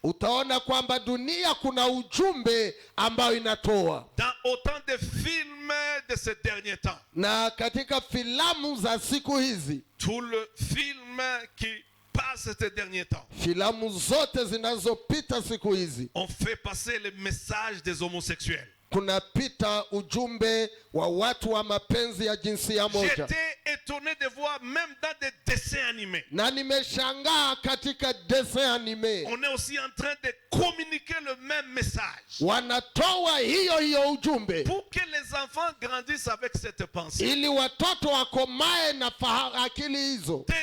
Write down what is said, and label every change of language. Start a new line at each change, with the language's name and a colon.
Swahili: utaona kwamba dunia kuna ujumbe ambao inatoa.
French: Dans autant de films de ces derniers temps,
Swahili: Na katika filamu za siku hizi,
French: tout le film qui passe ces derniers temps,
Swahili: filamu zote zinazopita siku hizi,
French: on fait passer le message des homosexuels.
Swahili: kunapita ujumbe wa watu wa mapenzi ya jinsia moja.
French: J'étais étonné de voir même dans des dessins animés.
Swahili: Na nimeshangaa katika dessin animé,
French: On est aussi en train de communiquer le même message.
Swahili: wanatoa hiyo ujumbe
French: Pour que les enfants grandissent avec cette pensée.
Swahili: ili watoto wakomae na akili hizo.